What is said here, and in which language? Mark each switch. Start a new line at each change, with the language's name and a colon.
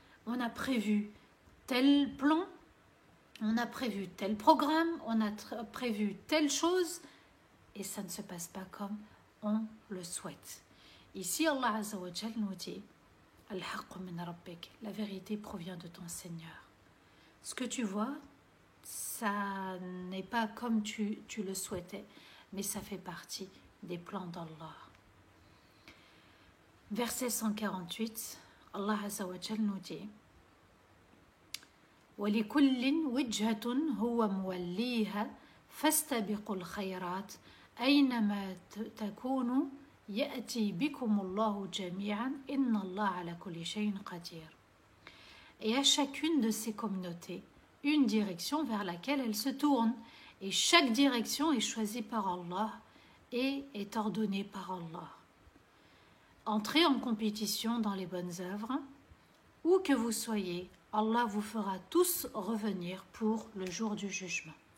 French: On a prévu tel plan, on a prévu tel programme, on a prévu telle chose, et ça ne se passe pas comme on le souhaite. Ici, Allah Azza wa Jal nous dit
Arabic: Al-haqqu min rabbik,
French: la vérité provient de ton Seigneur. Ce que tu vois, ça n'est pas comme tu le souhaitais, mais ça fait partie des plans d'Allah. Verset 148, Allah Azza wa Jal nous dit
Arabic: وَلِكُلٍّ وِجْهَةٌ هُوَ مُوَلِّيهَا فَاسْتَبِقُوا الْخَيْرَاتِ أَيْنَمَا تَكُونُوا يَأْتِي بِكُمُ اللَّهُ جَمِيعًا إِنَّ اللَّهَ عَلَى كُلِّ شَيْءٍ قَدِيرٌ.
French: Et à chacune de ces communautés, une direction vers laquelle elles se tournent. Et chaque direction est choisie par Allah et est ordonnée par Allah. Entrez en compétition dans les bonnes œuvres. Où que vous soyez, Allah vous fera tous revenir pour le jour du jugement.